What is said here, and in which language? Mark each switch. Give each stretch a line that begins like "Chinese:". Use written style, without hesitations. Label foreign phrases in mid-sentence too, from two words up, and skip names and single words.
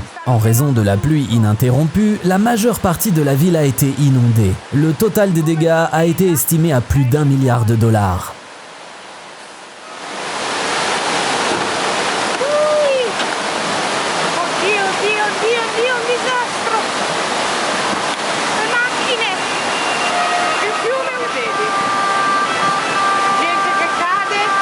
French: En raison de la pluie ininterrompue, la majeure partie de la ville a été inondée. Le total des dégâts a été estimé à plus d'1 milliard de dollars.
Italian: Oddio, oddio, oddio, oddio, un disastro! Le macchine! Il fiume, vedi? Gente che cade.